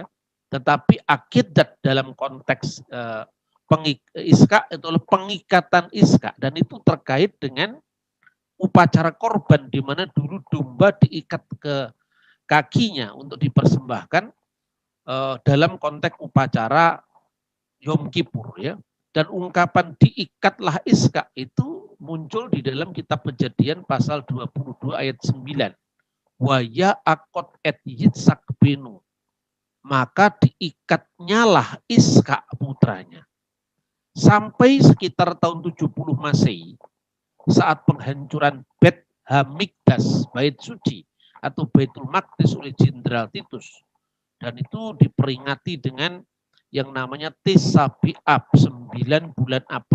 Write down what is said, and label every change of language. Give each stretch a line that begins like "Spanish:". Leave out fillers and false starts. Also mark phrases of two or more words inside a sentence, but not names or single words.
Indonesian: Tetapi akidat dalam konteks Ishak itu adalah pengikatan Ishak, dan itu terkait dengan upacara korban di mana dulu domba diikat ke kakinya untuk dipersembahkan dalam konteks upacara Yom Kippur ya. Dan ungkapan diikatlah Ishak itu muncul di dalam kitab Kejadian pasal 22 ayat 9.
Hebrew: ויעקד את יצחק בנו.
Indonesian: Maka diikatnyalah Ishak putranya. Sampai sekitar tahun 70 Masehi, saat penghancuran Bet Hamikdas, bait suci atau Baitul Maqdis oleh Jenderal Titus. Dan itu diperingati dengan yang namanya Tisabi'ab, 9 bulan Ab.